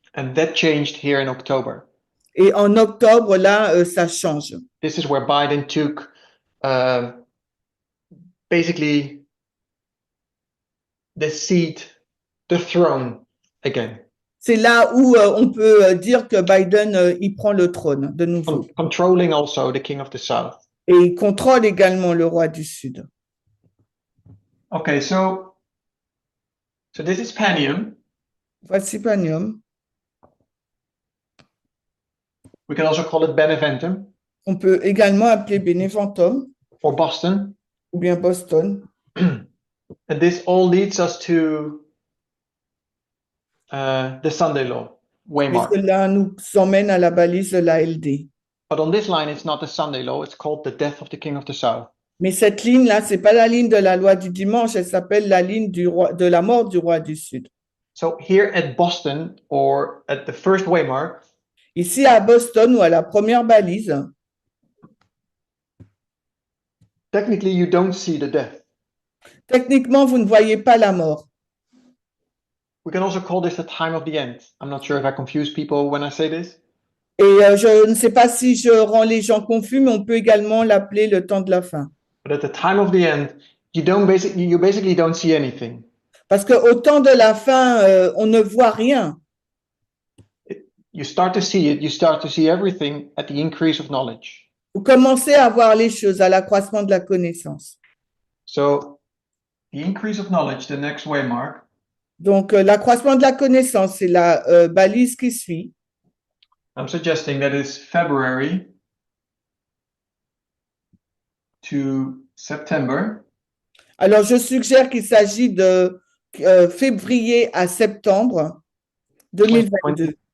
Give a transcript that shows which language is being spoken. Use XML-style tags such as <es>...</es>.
<en>And that changed here in October.</en> <fr>Et en octobre, là, ça change.</fr> <en>This is where Biden took basically the seat, the throne again.</en> <fr>C'est là où on peut dire que Biden, il prend le trône de nouveau.</fr> <en>Controlling also the king of the south.</en> <fr>Et il contrôle également le roi du Sud.</fr> <en>Okay, so this is Panium.</en> <fr>Voici Panium.</fr> <en>We can also call it Beneventum.</en> <fr>On peut également appeler Beneventum.</fr> <en>Or Boston.</en> <fr>Ou bien Boston.</fr> <en>And this all leads us to the Sunday law, waymark.</en> <fr>Et cela nous emmène à la balise de la LD.</fr> <en>But on this line, it's not the Sunday law. It's called the death of the king of the south.</en> <fr>Mais cette ligne-là, c'est pas la ligne de la loi du dimanche, elle s'appelle la ligne de la mort du roi du Sud.</fr> <en>So here at Boston, or at the first waymark,</en> <fr>ici à Boston ou à la première balise,</fr> <en>technically you don't see the death.</en> <fr>Techniquement, vous ne voyez pas la mort.</fr> <en>We can also call this the time of the end. I'm not sure if I confuse people when I say this.</en> <fr>Et je ne sais pas si je rends les gens confus, mais on peut également l'appeler le temps de la fin.</fr> <en>But at the time of the end, you basically don't see anything.</en> <fr>Parce qu'au temps de la fin, on ne voit rien.</fr> <en>You start to see it. You start to see everything at the increase of knowledge.</en> <fr>Vous commencez à voir les choses à l'accroissement de la connaissance.</fr> <en>So, the increase of knowledge, the next waymark.</en> <fr>Donc, l'accroissement de la connaissance, c'est la balise qui suit.</fr> <en>I'm suggesting that it's February to September.</en> <fr>Alors, je suggère qu'il s'agit de février à septembre 2022.</fr>